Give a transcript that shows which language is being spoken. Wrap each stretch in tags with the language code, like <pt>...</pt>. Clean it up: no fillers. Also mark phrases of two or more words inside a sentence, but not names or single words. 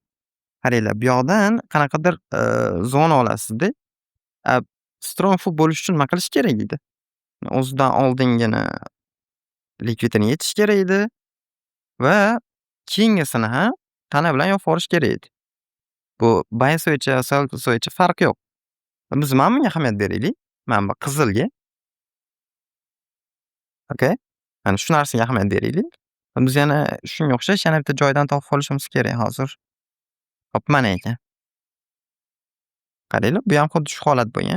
<uz>Qaranglar, bu yoqdan qanaqadir zona olasizda. Strong Full bo'lish uchun nima qilish kerak edi? O'zidan oldingina likvidini yechish kerak edi va keyingisini ham tana bilan yopib yuborish kerak edi. Bu</uz> <en>buy switch, sell switch</en> <uz>farqi yo'q. Biz mana bunga ahamiyat beraylik. Mana bu qizilga. Okay? Mana shu narsaga ahamiyat beraylik. Biz yana shunga o'xshash yana bitta joydan topib olishimiz kerak hozir. Hop, mana ekan. Qaranglar, bu ham xuddi shu holat bo'lgan.</uz>